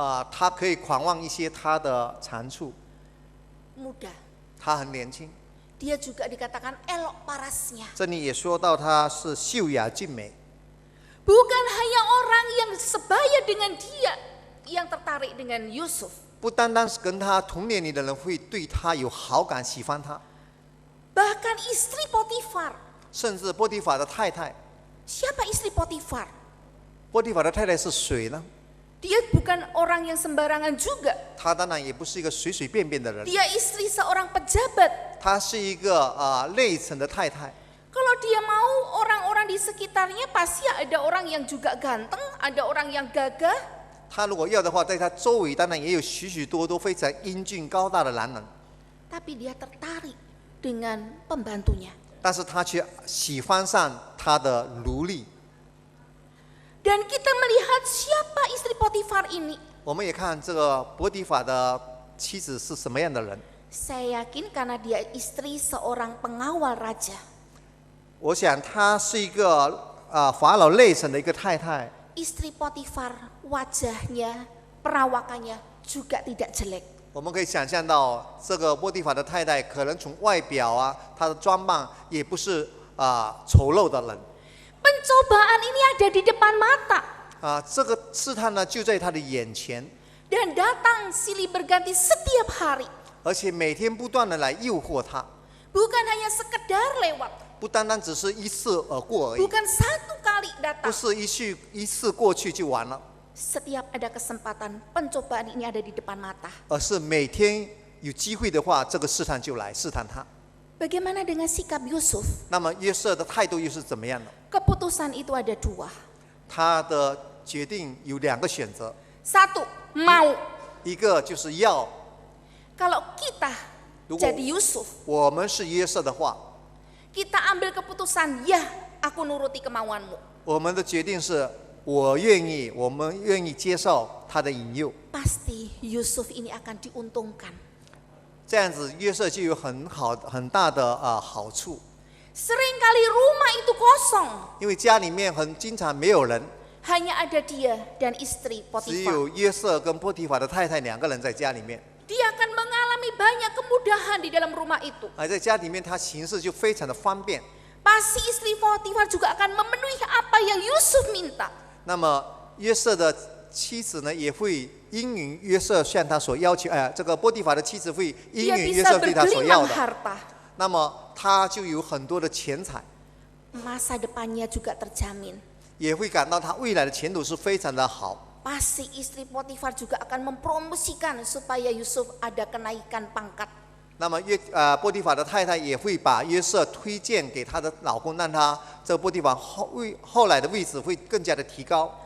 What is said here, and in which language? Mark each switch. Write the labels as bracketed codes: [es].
[zh] 他可以狂妄一些他的长处， [id] Muda, [zh] 他很年轻， [id] dia juga dikatakan elok parasnya. [zh] 这里也说到她是秀雅俊美， [id] Bukan hanya orang yang sebaya dengan dia yang tertarik dengan Yusuf. [zh] 不单单是跟她同年龄的人会对她有好感、喜欢她， [id] Bahkan istri Potifar. [zh] 甚至波提法的太太。 [id] Siapa istri Potifar? [zh] 波提法的太太是谁呢？ [id] Dia bukan orang yang sembarangan juga. [zh] 她当然也不是一个随随便便的人， [id] Dia istri seorang pejabat. [zh] 她是一个内层的太太。 [id] Kalau dia mau, orang-orang di sekitarnya pasti ada orang yang juga ganteng, ada orang yang gagah. [zh] 她如果要的话，在她周围当然也有许许多多非常英俊高大的男人， [id] Tapi dia tertarik dengan pembantunya. [zh] 但是她却喜欢上她的奴隶。 [id] Dan kita melihat siapa istri Potifar ini. [zh] 我们也看这个波提法的妻子是什么样的人。 [id] Saya yakin karena dia istri seorang pengawal raja. [zh] 我想她是一个法老内省的一个太太。 [id] Istri Potifar wajahnya, perawakannya juga tidak jelek. [zh] 我们可以想象到，这个波提法的太太可能从外表她的装扮也不是丑陋的人。 [id] Pencobaan ini ada di depan mata. [zh] 这个试探呢就在她的眼前， [id] Dan datang silih berganti setiap hari. [zh] 而且每天不断的来诱惑她， [id] Bukan hanya sekedar lewat. [zh] 不单单只是一次而过而已， [id] Bukan satu kali [zh] 不 [id] datang. [zh] 是一次过去就完了， [id] Setiap ada kesempatan, pencobaan ini ada di depan mata. [zh] 而是每天有机会的话，这个试探就来试探她。 [id] Bagaimana dengan sikap Yusuf? [zh] 那么约瑟的态度又是怎么样的？ [id] Keputusan itu ada dua. [zh] 他的决定有两个选择， [id] Satu, mau. [zh] 一个就是要， [id] Kalau kita Tunggu. jadi Yusuf, [zh] 我们是约瑟的话， [id] kita ambil keputusan, ya aku nuruti kemauanmu. [zh] 我们的决定是我愿意，我们愿意接受他的引诱， [id] Pasti Yusuf ini akan diuntungkan. [zh] 这样子约瑟就有很大的好处， [id] Seringkali rumah itu kosong. [zh] 因为家里面经常没有人， [id] Hanya ada dia dan istri [zh] 只 [id] Potifar. [zh] 有约瑟跟波提法的太太两个人在家里面， [id] Dia akan mengalami banyak kemudahan di dalam rumah itu. [zh] 而在家里面他行事就非常的方便。 [id] Pasti istri Potifar juga akan memenuhi apa yang Yusuf minta. [zh] 那么约瑟的妻子呢，也会应允约瑟向他所要求，这个波提法的妻子会应 [id] Dia [zh] 允约 [id] bisa [zh] 瑟对他所要 [id] bergelimang [zh] 的， [id] harta. [zh] 那么他就有很多的钱财， [id] Masa depannya juga terjamin. [zh] 也会感到他未来的前途是非常的好。 [id] Pasti istri Potifar juga akan mempromosikan supaya Yusuf ada kenaikan pangkat. [zh] 那么波提法的太太也会把约瑟推荐给她的老公，让他这个波提法后来的位置会更加的提高。